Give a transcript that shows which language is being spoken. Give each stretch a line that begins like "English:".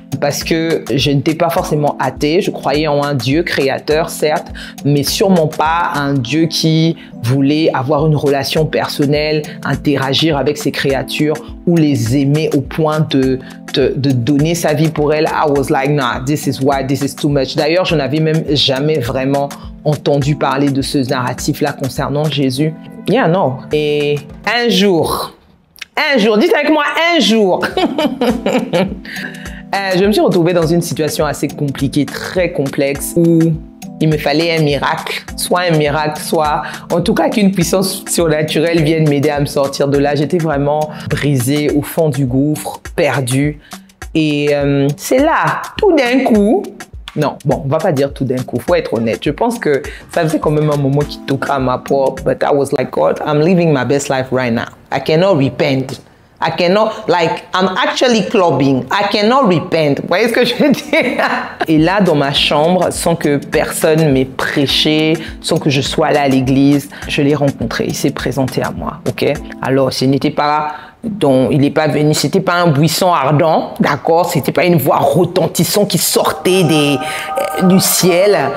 French: Parce que je n'étais pas forcément athée, je croyais en un Dieu créateur, certes, mais sûrement pas un Dieu qui voulait avoir une relation personnelle, interagir avec ses créatures ou les aimer au point de donner sa vie pour elles.
English: I was like, nah, this is why, this is too much.
French: D'ailleurs, je n'avais même jamais vraiment entendu parler de ce narratif-là concernant Jésus. Yeah, non. Et un jour, dites avec moi, un jour, je me suis retrouvée dans une situation assez compliquée, très complexe, où il me fallait un miracle, soit en tout cas qu'une puissance surnaturelle vienne m'aider à me sortir de là. J'étais vraiment brisée au fond du gouffre, perdue. Et c'est là, tout d'un coup, non, bon, on va pas dire tout d'un coup, faut être honnête. Je pense que ça faisait quand même un moment qui toquait à ma porte,
English: but I was like, God, I'm living my best life right now. I cannot repent. I cannot, like, I'm actually clubbing. I cannot repent.
French: Vous voyez ce que je veux dire? Et là, dans ma chambre, sans que personne m'ait prêché, sans que je sois là à l'église, je l'ai rencontré. Il s'est présenté à moi, ok? Alors, ce n'était pas... Donc, il n'est pas venu, c'était pas un buisson ardent, d'accord? C'était pas une voix retentissante qui sortait du ciel.